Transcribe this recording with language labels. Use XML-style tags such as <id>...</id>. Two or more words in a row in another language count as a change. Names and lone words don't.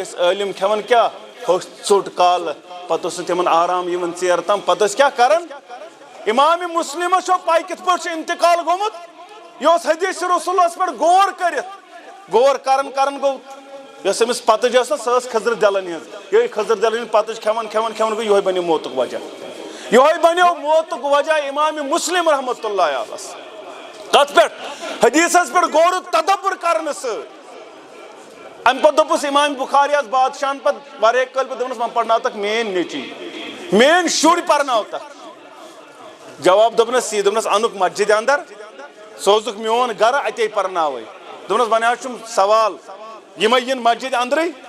<ks>ٲسۍ عٲلِم کھٮ۪وان کیٛاہ ہوٚچھ ژوٚٹ کالہٕ پتہٕ اوس نہٕ تِمن آرام یِوان ژیر تام پتہٕ ٲسۍ کیٛاہ کران امام مسلمس چھو پاے کِتھ پٲٹھۍ چھُ انتقال گوٚمُت یہِ اوس حدیث رسولس پٮ۪ٹھ غور کٔرِتھ غور کران گوٚو یۄس أمِس پتٕج ٲس نا سۄ ٲس خضر دلن ہٕنٛز یِہوٚے خضر دلن ہٕنٛز پتٕج کھٮ۪وان گوٚو یِہوٚے بنیو موتُک وجہ یِہوٚے بنیو موتُک وجہ امام مسلم</ks> <ar>رحمت اللہ علیہ</ar> <ks>کتھ پٮ۪ٹھ حدیثس پٮ۪ٹھ غور تدبر کرنہٕ سۭتۍ امہِ پتہٕ دوٚپُس امام بخاری یس بادشاہن پتہٕ واریاہ کٲلۍ پتہٕ دوٚپنس وۄنۍ پرناوتکھ میٲنۍ نیٚچی میٲنۍ شُرۍ پرناوتکھ جواب دوٚپنس یی دوٚپنس انُکھ مسجدِ اندر سوزُکھ میون گرٕ اتے پرناوے دوٚپنس وۄنۍ حظ چھُم سوال یِمے یِن مسجدِ اندرٕے</ks>